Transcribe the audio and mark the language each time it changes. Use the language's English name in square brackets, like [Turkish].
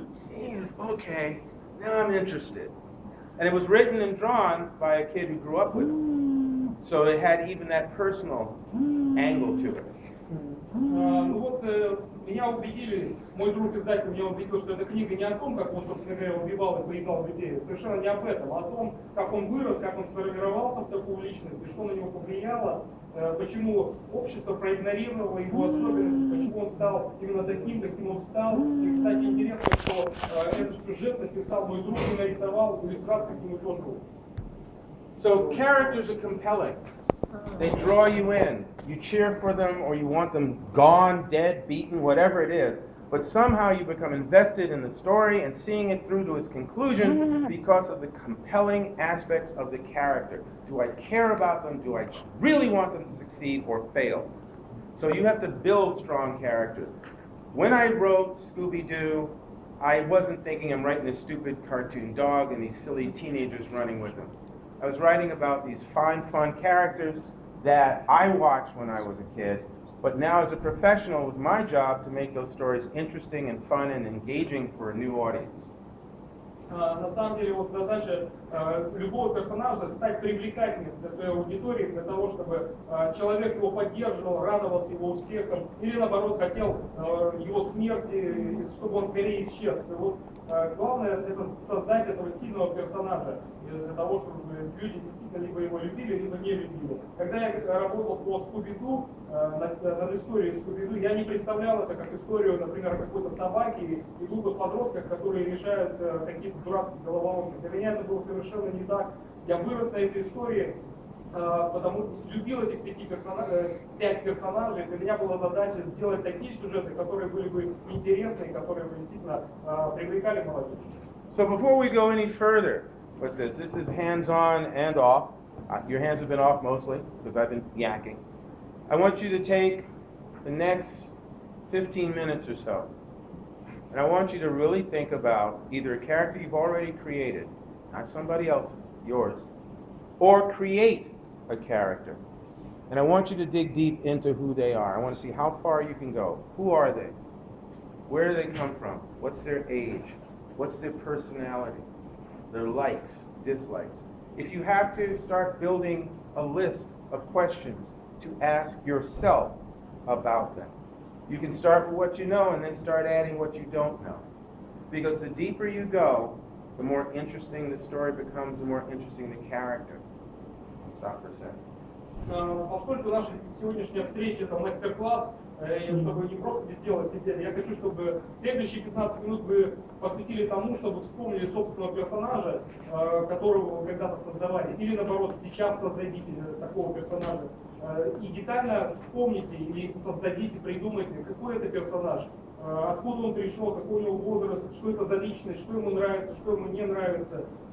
[English] Geez, okay, now I'm interested. And it was written and drawn by a kid who grew up with him. So it had even that personal angle to it. [Russian] Ну вот, меня убедили, мой друг издатель меня убедил, что эта книга не о том, как он, собственно говоря, убивал и поедал людей, совершенно не об этом, а о том, как он вырос, как он сформировался в такую личность, и что на него повлияло, почему общество проигнорировало его особенности, почему он стал именно таким, каким он стал. И, кстати, интересно, что этот сюжет написал мой друг и нарисовал иллюстрации к нему тоже. [English] So characters are compelling. They draw you in. You cheer for them or you want them gone, dead, beaten, whatever it is. But somehow you become invested in the story and seeing it through to its conclusion because of the compelling aspects of the character. Do I care about them? Do I really want them to succeed or fail? So you have to build strong characters. When I wrote Scooby-Doo, I wasn't thinking I'm writing this stupid cartoon dog and these silly teenagers running with him. I was writing about these fine, fun characters that I watched when I was a kid, but now as a professional, it was my job to make those stories interesting and fun and engaging for a new audience. [Russian] На самом деле, вот задача любого персонажа стать привлекательным для своей аудитории, для того, чтобы человек его поддерживал, радовался его успехам, или наоборот хотел его смерти, чтобы он скорее исчез. И вот главное это создать этого сильного персонажа, для того, чтобы люди действительно либо его любили, либо не любили. Когда я работал по Скуби-Ду, над историей Скуби-Ду, я не представлял это как историю, например, какой-то собаки и двух подростков, которые решают какие-то дурацкие головоломки. Для меня это было совершенно не так. Я вырос на этой истории, потому любил этих 5 персонажей. Для меня была задача сделать такие сюжеты, которые были бы интересны, которые бы действительно привлекали молодежь. [English] So before we go any further with this is hands-on and off. Your hands have been off mostly because I've been yakking. I want you to take the next 15 minutes or so, and I want you to really think about either a character you've already created, not somebody else's, yours, or create a character. And I want you to dig deep into who they are. I want to see how far you can go. Who are they? Where do they come from? What's their age? What's their personality? Their likes, dislikes. If you have to, start building a list of questions to ask yourself about them. You can start with what you know and then start adding what you don't know. Because the deeper you go, the more interesting the story becomes, the more interesting the character. Stop for a second. [Russian] Поскольку наша сегодняшняя встреча это мастер-класс, чтобы не просто без дела сидели, я хочу, чтобы следующие 15 минут вы посвятили тому, чтобы вспомнили собственного персонажа, которого вы когда-то создавали, или наоборот, сейчас создадите такого персонажа, и детально вспомните или создадите, придумайте, какой это персонаж, откуда он пришел, какой у него возраст, что это за личность, что ему нравится, что ему не нравится.